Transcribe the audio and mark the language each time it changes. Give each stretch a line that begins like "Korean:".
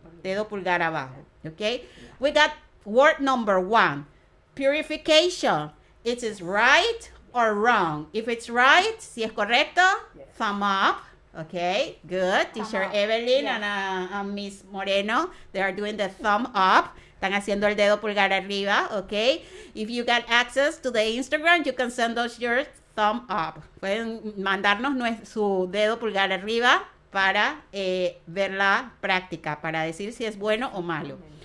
Spanish: Dedo pulgar abajo,
English: okay? We got word number 1, purification. It is right or wrong. If it's right,
Spanish: si es correcto,
English: thumb up. Okay, good. Teacher Evelyn and Miss Moreno, they are doing the thumb up.
Spanish: Están haciendo el dedo pulgar arriba, okay?
English: If you got access to the Instagram, you can send us your thumb up.
Spanish: Pueden mandarnos su dedo pulgar arriba para ver la práctica, para decir si es bueno o malo.